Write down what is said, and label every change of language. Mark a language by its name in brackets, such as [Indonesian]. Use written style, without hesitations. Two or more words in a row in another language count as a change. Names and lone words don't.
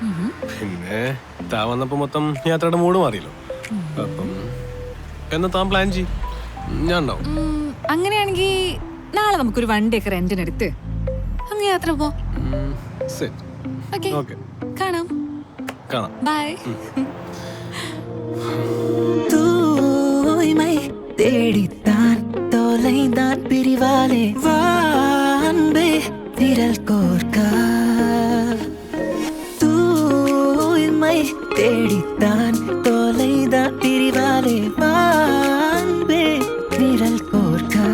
[Malayalam] പിന്നെ താൻ വന്നപ്പോ മൊത്തം യാത്രയുടെ മൂഡ് മാറിയല്ലോ. അപ്പം എന്നാ താൻ പ്ലാൻ ചെയ്യും, ഞാൻ ഉണ്ടാവും. അങ്ങനെയാണെങ്കിൽ നാളെ നമുക്കൊരു വണ്ടിയൊക്കെ റെന്റിനെടുത്ത് അങ്ങ് യാത്ര പോ. ഓക്കെ, കാണാം. കാണാം. ബൈ. [Tamil] தூய்மை தேடித்தான் தொலைந்தான் பிரிவாலே வான்பே விரல் கோர்க்க. தூய்மை தேடித்தான் தொலைந்தான் பிரிவாலே வான்பே விரல் கோர்க்க.